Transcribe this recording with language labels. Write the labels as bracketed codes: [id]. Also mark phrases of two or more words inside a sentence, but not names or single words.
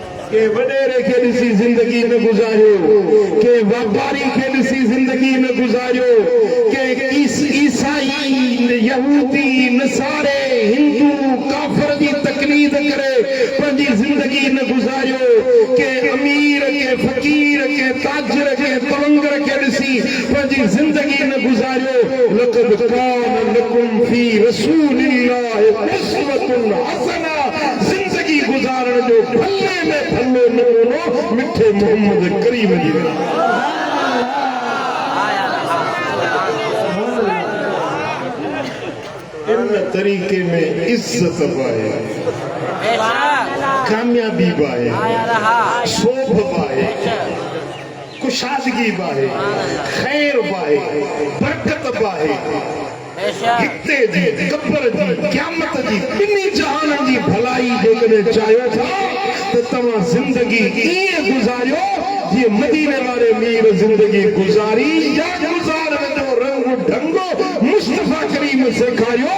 [sd] के वडेरे खे ॾिसी ज़िंदगी न गुज़ारियो, के वापारी खे ॾिसी ज़िंदगी न गुज़ारियो, के ईसाई यहूदी नसारे हिंदू काफ़िर जी तकलीद करे पंहिंजी ज़िंदगी न गुज़ारियो, के अमीर के फकीर के ताजर के तवंगर के ॾिसी पंहिंजी ज़िंदगी न गुज़ारियो। [ar] لقد كان لكم في رسول الله أسوة حسنة, [sd] ज़िंदगी गुज़ारण जो भले में भलो नमूनो मिठे मोहम्मद करीम जी। इन तरीके में इज्जत पाए, कामयाबी पाए, शोभ पाए, कुशादगी पाए, खैर पाए, बरकत पाए, हिते जी कब्र जी क़यामत जी ॿिन्ही जहान जी भलाई जेकॾहिं चाहियो था त तव्हां ज़िंदगी ईअं गुज़ारियो जीअं मदीने वारे मीर ज़िंदगी गुज़ारी, या गुज़ारण जो रंग ढंगो मुस्तफ़ा करीम सेखारियो।